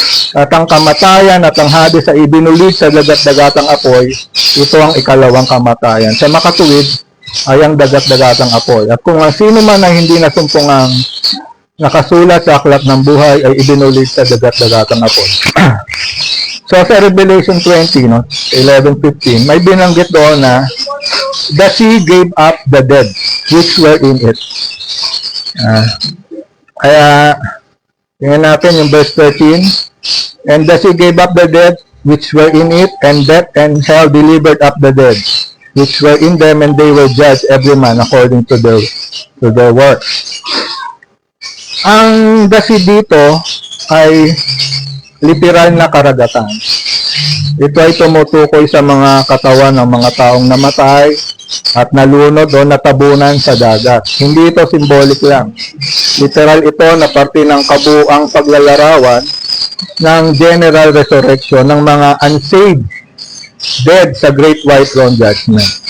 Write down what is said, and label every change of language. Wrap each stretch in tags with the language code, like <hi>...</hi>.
<tl>At ang kamatayan at ang Hades ay ibinulig sa dagat-dagatang apoy. Ito ang ikalawang kamatayan. Sa makatuwid ay ang dagat-dagatang apoy. At kung ang sino man ay hindi nasumpungang nakasulat sa aklat ng buhay ay ibinulig sa dagat-dagatang apoy.</tl> <en>So</en> <tl>sa Revelation 20, no, 11:15, may binanggit doon na</tl> <en>the sea gave up the dead which were in it.</en> <tl>Kaya tingnan natin yung verse 13.</tl> <en>And the sea gave up the dead which were in it, and death and hell delivered up the dead which were in them, and they were judged every man according to their works.</en> <tl>Ang the sea dito ay literal na karagatan. Ito ay tumutukoy sa mga katawan ng mga taong namatay at nalunod o natabunan sa dagat. Hindi ito symbolic lang. Literal ito na parte ng kabuuang paglalarawan ng general resurrection ng mga unsaved dead sa Great White Throne Judgment.</tl>